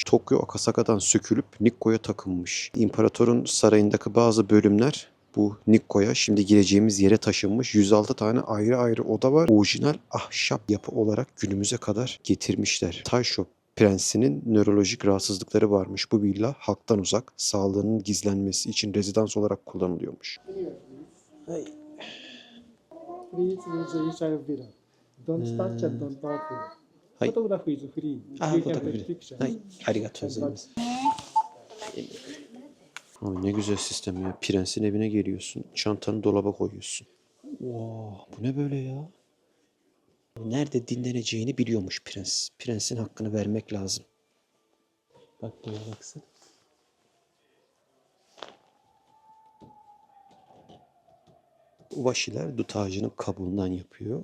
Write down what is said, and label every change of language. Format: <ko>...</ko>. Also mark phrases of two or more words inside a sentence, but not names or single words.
<tr>Tokyo Akasaka'dan sökülüp Nikko'ya takılmış. İmparatorun sarayındaki bazı bölümler bu Nikko'ya, şimdi gireceğimiz yere taşınmış. 106 tane ayrı ayrı oda var. Orijinal ahşap yapı olarak günümüze kadar getirmişler. Taisho prensinin nörolojik rahatsızlıkları varmış. Bu villa halktan uzak, sağlığının gizlenmesi için rezidans olarak kullanılıyormuş. Ay.</tr> <en>Please use inside villa. Don't touch and don't talk.</en> <ja>はい</ja> <en>Photograph is free. あ You pho can togra take fee. picture.</en> <ja>はい、ありがとうございます。</ja> <tr>Ay ne güzel sistem ya. Prensin evine geliyorsun. Çantanı dolaba koyuyorsun. Wow, bu ne böyle ya? Nerede dinleneceğini biliyormuş prens. Prensin hakkını vermek lazım. Bak buraya baksana. Ubaşiler dut ağacının kabuğundan yapıyor.</tr>